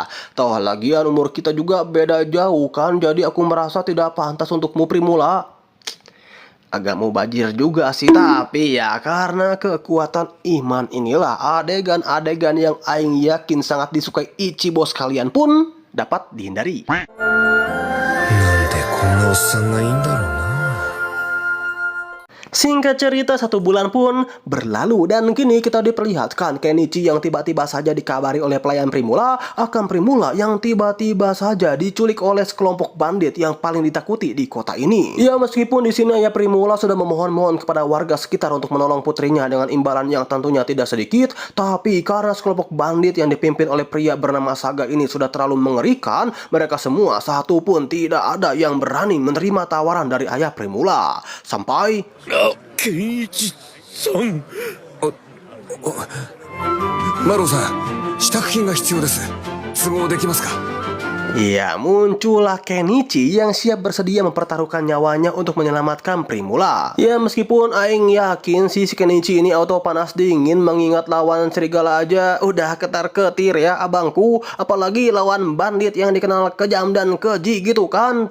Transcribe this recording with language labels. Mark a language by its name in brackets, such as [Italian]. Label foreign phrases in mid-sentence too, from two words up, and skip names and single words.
[Indonesian] Toh lagian umur kita juga beda jauh kan, jadi aku merasa tidak pantas untukmu Primula. Agak mubazir juga sih, tapi ya karena kekuatan iman inilah adegan-adegan yang aing yakin sangat disukai Ichibo sekalian pun dapat dihindari. [Japanese] なんでこんなおっさんがいいんだろうな。 [Indonesian] Singkat cerita 1 bulan pun berlalu dan kini kita diperlihatkan Kenichi yang tiba-tiba saja dikabari oleh pelayan Primula akan Primula yang tiba-tiba saja diculik oleh sekelompok bandit yang paling ditakuti di kota ini. Ya meskipun di sini ya Primula sudah memohon-mohon kepada warga sekitar untuk menolong putrinya dengan imbalan yang tentunya tidak sedikit, tapi karena sekelompok bandit yang dipimpin oleh pria bernama Saga ini sudah terlalu mengerikan, mereka semua satu pun tidak ada yang berani menerima tawaran dari ayah Primula. Sampai [Japanese] ケンイチさん。マロさん、支度金が必要です。都合できますか。 [Indonesian] Ya, muncullah Kenichi yang siap bersedia mempertaruhkan nyawanya untuk menyelamatkan Primula. Ya, meskipun aing yakin si Kenichi ini auto panas dingin mengingat lawan serigala aja udah ketar-ketir ya abangku, apalagi lawan bandit yang dikenal kejam dan keji gitu kan.